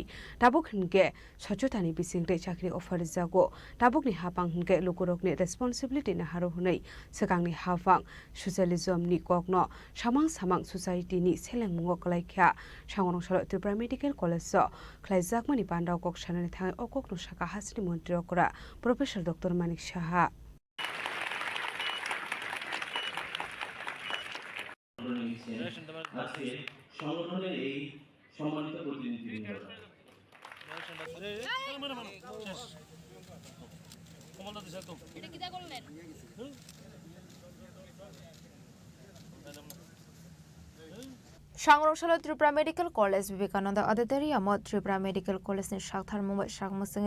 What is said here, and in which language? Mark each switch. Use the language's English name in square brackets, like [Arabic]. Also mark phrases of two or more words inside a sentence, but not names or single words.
[Kok Borok] tabuk hinge sachotani bisingte chakri offer jago tabukni hapang hinge lokorokni responsibility na haro hnei sekangni hapang socialism ni kokno samang samang society ni seleng mungo klaikha sangorong salo Tripura Medical College so khlaijakmani pandau kok sanani thangai okokno saka hasri mantri okra Professor Dr. Manik Saha [Bangla] আজকে সংগঠনের এই সম্মানিত প্রতিনিধিবৃন্দ [Kok Borok] Shangrongshalo Tripura Medical College Vivekananda Auditorium Tripura Medical College ni Shakthar Mumbai Shakmusinge